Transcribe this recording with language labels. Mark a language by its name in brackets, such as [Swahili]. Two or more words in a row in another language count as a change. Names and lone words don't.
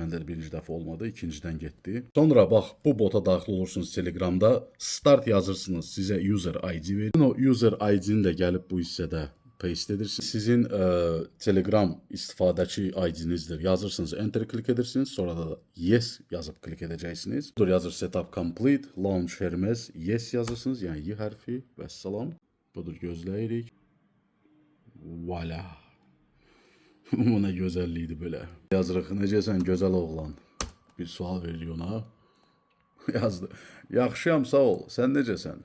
[Azerbaijani] Məndə də birinci dəfə olmadı, ikincidən getdi. Sonra bax, bu bota daxil olursunuz Telegramda. Start yazırsınız, sizə [English] user ID [Azerbaijani] verir. O [English] user ID- [Azerbaijani] ni də gəlib bu hissədə paste edirsiniz. Sizin Telegram istifadəçi ID-nizdir. Yazırsınız, enter klik edirsiniz. Sonra da yes yazıb klik edəcəksiniz. Burada yazır [English] setup complete, launch Hermes, [Azerbaijani] yes yazırsınız. Yəni Y hərfi və salam. Budur, gözləyirik. Voila. Bu nə gözəllikdir belə. Yazırıq, necəsən gözəl oğlan? Bir sual veririk ona. Yazdı. Yaxşıyam, sağ ol. Sən necəsən?